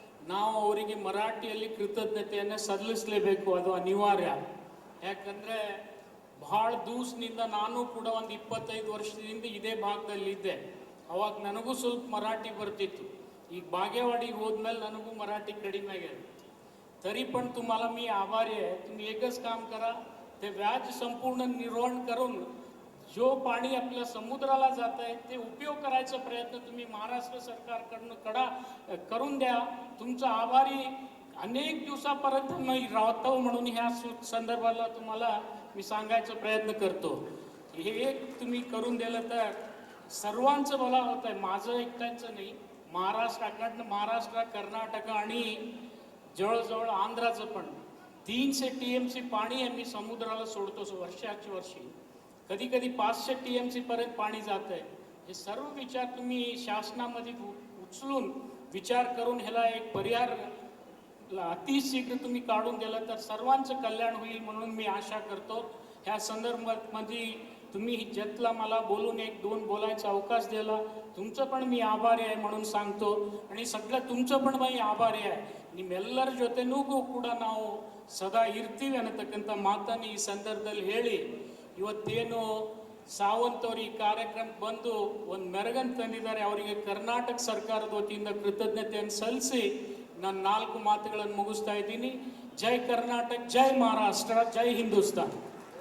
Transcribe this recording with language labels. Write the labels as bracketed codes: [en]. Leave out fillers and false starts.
[kn] ನಾವು ಅವರಿಗೆ ಮರಾಠಿಯಲ್ಲಿ ಕೃತಜ್ಞತೆಯನ್ನು ಸಲ್ಲಿಸಲೇಬೇಕು, ಅದು ಅನಿವಾರ್ಯ. ಯಾಕಂದರೆ ಬಹಳ ದಿವಸದಿಂದ ನಾನು ಕೂಡ ಒಂದು 25 ವರ್ಷದಿಂದ ಇದೇ ಭಾಗದಲ್ಲಿದ್ದೆ. ಅವಾಗ ನನಗೂ ಸ್ವಲ್ಪ ಮರಾಠಿ ಬರ್ತಿತ್ತು. ಈಗ बागेवाडीಗೆ ಹೋದ್ಮೇಲೆ ನನಗೂ मराठी कडिमे आगे. [mr] तरी पण तुम्हाला मी आभारी आहे. तुम्ही एकच काम करा, ते व्याज संपूर्ण निर्वहन करून जो पाणी आपल्या समुद्राला जात आहे ते उपयोग करायचा प्रयत्न तुम्ही महाराष्ट्र सरकारकडून करून द्या. तुमचा आभारी अनेक दिवसापर्यंत मी राहतो म्हणून ह्या संदर्भाला तुम्हाला मी सांगायचा प्रयत्न करतो. हे एक तुम्ही करून दिलं तर सर्वांचं भला होत आहे. माझं एकट्याचं नाही, महाराष्ट्र कर्नाटक आणि जवळजवळ आंध्राचं पण 300 TMC पाणी आम्ही समुद्राला सोडतो वर्षाची वर्षी. कधी कधी 500 TMC पर्यंत पाणी जात आहे. हे सर्व विचार तुम्ही शासनामध्ये उचलून विचार करून ह्याला एक पर्याय अतिशीघ्र तुम्ही काढून दिला तर सर्वांचं कल्याण होईल म्हणून मी आशा करतो. ह्या संदर्भामध्ये तुम्ही जतला मला बोलून 1-2 बोलायचा अवकाश दिला, तुमचं पण मी आभारी आहे म्हणून सांगतो. आणि सगळं तुमचं पण मी आभारी आहे. [kn] ನಿಮ್ಮೆಲ್ಲರ ಜೊತೆನೂ ಕೂಡ ನಾವು ಸದಾ ಇರ್ತೀವಿ ಅನ್ನತಕ್ಕಂಥ ಮಾತನ್ನು ಈ ಸಂದರ್ಭದಲ್ಲಿ ಹೇಳಿ, ಇವತ್ತೇನು ಸಾವಂತ್ ಅವರು ಈ ಕಾರ್ಯಕ್ರಮಕ್ಕೆ ಬಂದು ಒಂದು ಮೆರಗನ್ನು ತಂದಿದ್ದಾರೆ, ಅವರಿಗೆ ಕರ್ನಾಟಕ ಸರ್ಕಾರದ ವತಿಯಿಂದ ಕೃತಜ್ಞತೆಯನ್ನು ಸಲ್ಲಿಸಿ ನಾನು 4 ಮಾತುಗಳನ್ನು ಮುಗಿಸ್ತಾ ಇದ್ದೀನಿ. ಜೈ ಕರ್ನಾಟಕ, ಜೈ ಮಹಾರಾಷ್ಟ್ರ, ಜೈ ಹಿಂದೂಸ್ತಾನ್.